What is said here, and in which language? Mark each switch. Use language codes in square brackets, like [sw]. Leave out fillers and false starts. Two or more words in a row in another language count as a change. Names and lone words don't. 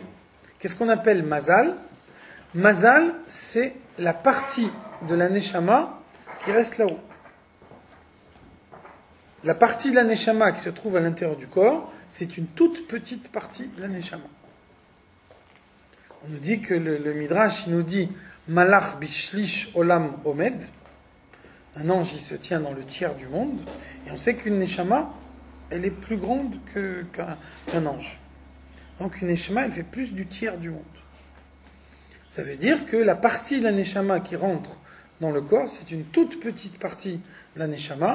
[fr] Qu'est-ce qu'on appelle mazal? Mazal, c'est la partie de la neshama qui reste là-haut. La partie de la neshama qui se trouve à l'intérieur du corps, c'est une toute petite partie de la neshama. On nous dit que le Midrash, il nous dit [he] מלאך בשליש עולם עומד. [fr] Un ange, il se tient dans le tiers du monde. Et on sait qu'une neshama, elle est plus grande qu'un ange. Donc une neshama, elle fait plus du tiers du monde. Ça veut dire que la partie de la neshama qui rentre dans le corps, c'est une toute petite partie de la neshama.